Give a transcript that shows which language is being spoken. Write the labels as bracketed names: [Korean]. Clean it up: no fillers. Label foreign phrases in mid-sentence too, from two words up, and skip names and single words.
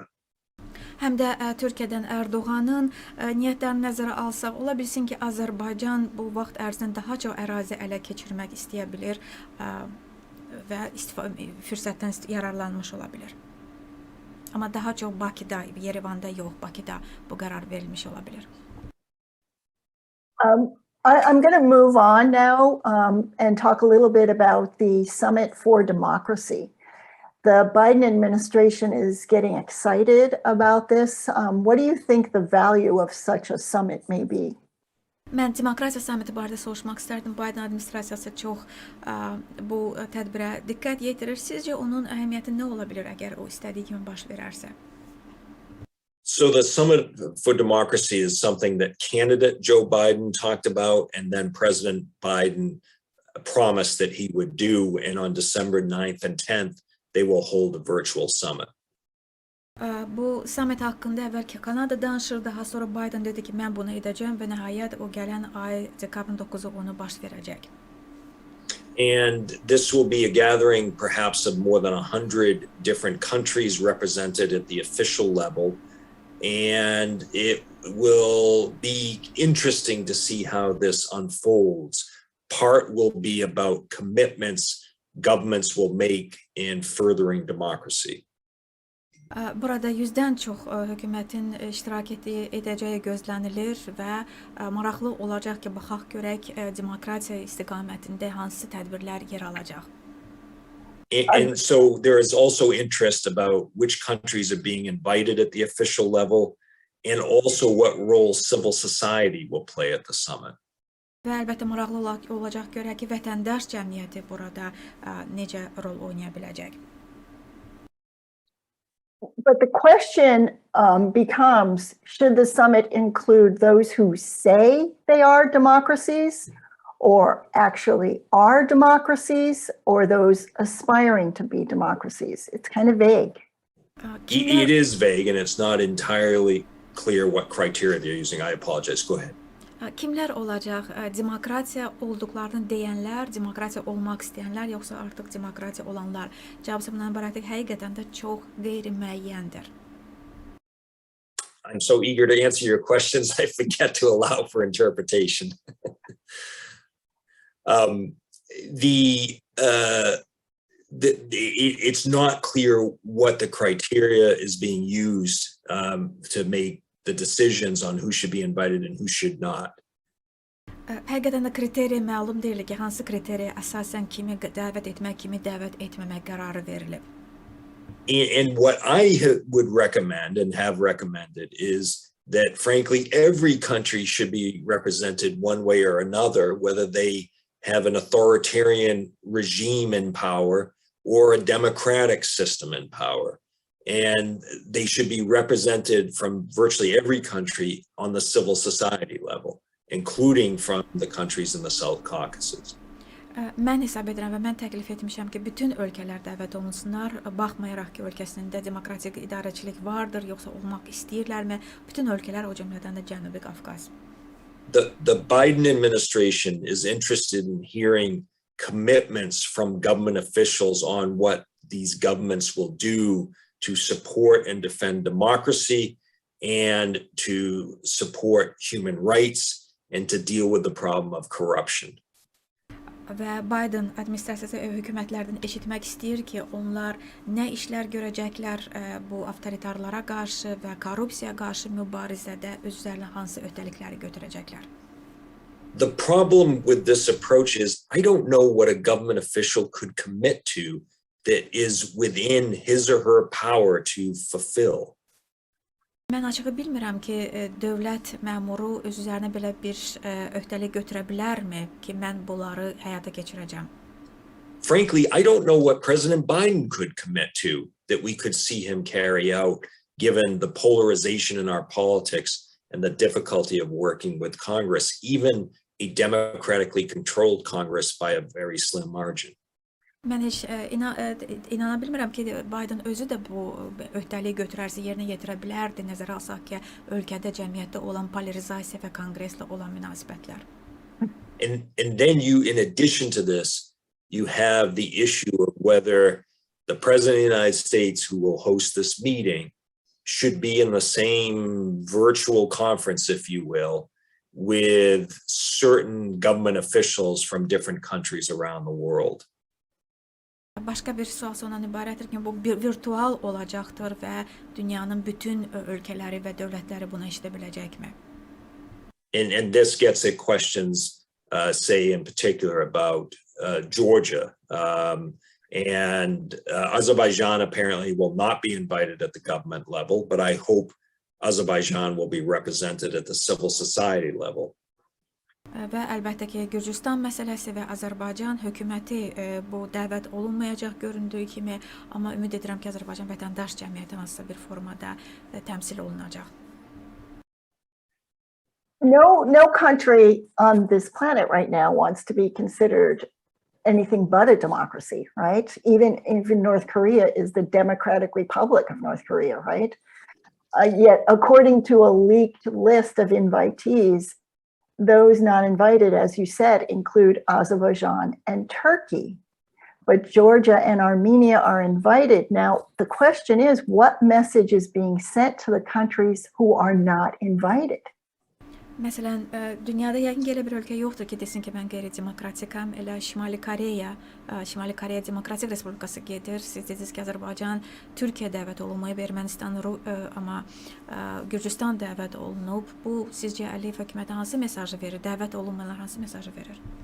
[Azerbaijani] Həm də Türkiyədən Erdoğanın niyyətlərini nəzərə alsaq, ola bilsin ki, Azərbaycan bu vaxt ərzində daha çox ərazi ələ keçirmək istəyə bilir. və fürsətdən yararlanmış ola bilər. Amma daha çox Bakıda, Yerevanda yox, Bakıda bu qərar verilmiş ola bilər. [English] I'm going to move on now and talk a little bit about the Summit for Democracy. The Biden administration is getting excited about this. What do you think the value of such a summit may be? [Azerbaijani] Mən demokratiya sammiti barədə soruşmaq istərdim. Biden administrasiyası çox bu tədbirə diqqət yetirir. Sizcə onun əhəmiyyəti nə ola bilər əgər o istədiyi kimi baş verərsə? [English] So the Summit for Democracy is something that candidate Joe Biden talked about, and then President Biden promised that he would do. And on December 9th and 10th, they will hold a virtual summit. [Azerbaijani] Bu summit haqqında əvvəlki Kanada danışır, daha sonra Biden dedi ki, mən bunu edəcəm və nəhayət o gələn ay dekabrın 9-u onu baş verəcək. [English] And this will be a gathering perhaps of more than 100 different countries represented at the official level. And it will be interesting to see how this unfolds. Part will be about commitments governments will make in furthering democracy. [Azerbaijani] Burada 100-dən çox hökumətin iştirak edəcəyi gözlənilir və maraqlı olacaq ki, baxaq görək demokratiya istiqamətində hansı tədbirlər yer alacaq. [English] And so there is also interest about which countries are being invited at the official level and also what role civil society will play at the summit. [Azerbaijani] Və əlbəttə maraqlı olacaq görək ki, vətəndaş cəmiyyəti burada necə rol oynaya biləcək. [English] But the question becomes, should the summit include those who say they are democracies or actually are democracies, or those aspiring to be democracies? It's kind of vague. It is vague, and it's not entirely clear what criteria they're using. I apologize. Go ahead. [Azerbaijani] Kimlər olacaq? Demokratiya olduqlarını deyənlər, demokratiya olmaq istəyənlər, yoxsa artıq demokratiya olanlar? Cavabı bundan ibarətdir, həqiqətən də çox qeyri-müəyyəndir. [English] I'm so eager to answer your questions, I forget to allow for interpretation. It's not clear what the criteria is being used to make the decisions on who should be invited and who should not. [Azerbaijani] Həqiqətən də kriteriya məlum deyil ki, hansı kriteriya əsasən kimi dəvət etmək, kimi dəvət etməmək qərarı verilib. [English] And what I would recommend and have recommended is that, frankly, every country should be represented one way or another, whether they have an authoritarian regime in power or a democratic system in power. And they should be represented from virtually every country on the civil society level, including from the countries in the South Caucasus. [Azerbaijani] Mən hesab edirəm və mən təklif etmişəm ki, bütün ölkələr dəvət olunsunlar, baxmayaraq ki, ölkəsində demokratik idarəçilik vardır, yoxsa olmaq istəyirlərmi, bütün ölkələr, o cümlədən də Cənubi Qafqaz. [English] The Biden administration is interested in hearing commitments from government officials on what these governments will do to support and defend democracy and to support human rights and to deal with the problem of corruption. [Azerbaijani] Və Biden administrasiyası hökumətlərdən eşitmək istəyir ki, onlar nə işlər görəcəklər bu avtoritarlara qarşı və korrupsiya qarşı mübarizədə özlərinə hansı öhdəlikləri götürəcəklər. [English] The problem with this approach is I don't know what a government official could commit to that is within his or her power to fulfill. [Azerbaijani] Mən açığı bilmirəm ki, dövlət məmuru öz üzərinə belə bir öhdəlik götürə bilərmi ki, mən bunları həyata keçirəcəm? [English] Frankly, I don't know what President Biden could commit to that we could see him carry out, given the polarization in our politics and the difficulty of working with Congress, even a democratically controlled Congress by a very slim margin. [Azerbaijani] Mən heç inana bilmirəm ki, Biden özü də bu öhdəliyi götürərsə yerinə yetirə bilərdi, nəzərə alsaq ki, ölkədə, cəmiyyətdə olan polarizasiya və konqreslə olan münasibətlər. [English] And then in addition to this, you have the issue of whether the President of the United States, who will host this meeting, should be in the same virtual conference, if you will, with certain government officials from different countries around the world. [Azerbaijani] Başqa bir sual ondan ibarətdir ki, bu bir virtual olacaqdır və dünyanın bütün ölkələri və dövlətləri buna eşidə biləcəkmi? [English] And this gets at questions, say in particular about Georgia. And Azerbaijan apparently will not be invited at the government level, but I hope Azerbaijan will be represented at the civil society level. [Azerbaijani] Və əlbəttə ki, Gürcüstan məsələsi və Azərbaycan hökuməti bu dəvət olunmayacaq göründüyü kimi, amma ümid edirəm ki, Azərbaycan vətəndaş cəmiyyəti hansısa bir formada təmsil olunacaq. [English] No country on this planet right now wants to be considered anything but a democracy, right? Even North Korea is the Democratic Republic of North Korea, right? Yet, according to a leaked list of invitees, those not invited, as you said, include Azerbaijan and Turkey. But Georgia and Armenia are invited. Now, the question is, what message is being sent to the countries who are not invited? [Azerbaijani] Məsələn, dünyada yəqin ki, elə bir ölkə yoxdur ki, desin ki, mən qeyri-demokratikam, elə Şimali Koreya Demokratik Respublikası gedir. Siz dediniz ki, Azərbaycan Türkiyə dəvət olunmayıb, Ermənistan, amma Gürcüstan dəvət olunub. Bu, sizcə Əliyev hökuməti hansı mesajı verir? Dəvət olunmayanlar hansı mesajı verir?